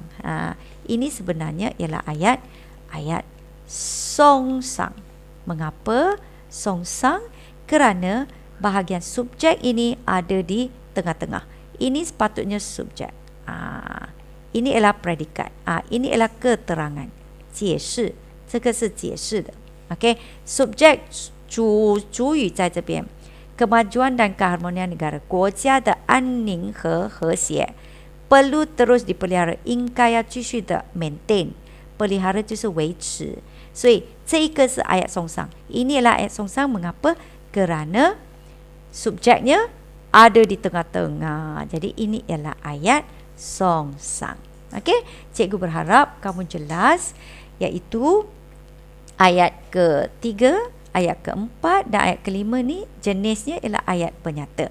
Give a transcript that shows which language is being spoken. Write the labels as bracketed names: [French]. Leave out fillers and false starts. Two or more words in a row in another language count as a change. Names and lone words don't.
[Malay] Ini sebenarnya ialah ayat songsang. Mengapa songsang? Kerana bahagian subjek ini ada di tengah-tengah. Ini sepatutnya subjek. Ini ialah predikat. Ini ialah keterangan. [Chinese] 解释，这个是解释的。OK， subjek 主语在这边。 [Malay] kemajuan dan keharmonian negara, [Chinese] 国家的安宁和和谐 [Malay] perlu terus dipelihara， [Chinese] 应该要继续的 maintain， pelihara 就是维持。所以这一个是 [Malay] ayat songsang. Ini adalah ayat songsang. Mengapa? Kerana subjeknya ada di tengah-tengah. Jadi ini ialah ayat songsang. Okey, cikgu berharap kamu jelas, iaitu ayat ketiga, ayat keempat dan ayat kelima ni jenisnya ialah ayat penyata.